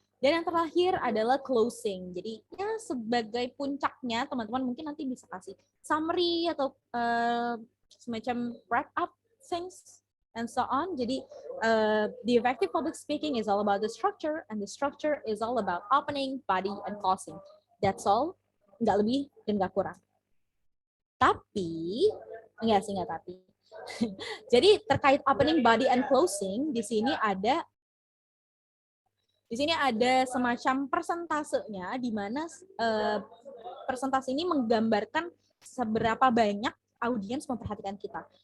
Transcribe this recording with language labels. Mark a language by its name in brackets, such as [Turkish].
[Indonesian] Dan yang terakhir adalah closing. Jadi ya sebagai puncaknya teman-teman mungkin nanti bisa kasih summary atau semacam [English] wrap up things and so on. [Indonesian] Jadi [English] the effective public speaking is all about the structure, and the structure is all about opening, body, and closing. That's all, [Indonesian] nggak lebih dan nggak kurang. Tapi, enggak tapi. Jadi terkait opening, body, and closing, di sini ada semacam persentasenya, di mana persentase ini menggambarkan seberapa banyak audiens memperhatikan kita.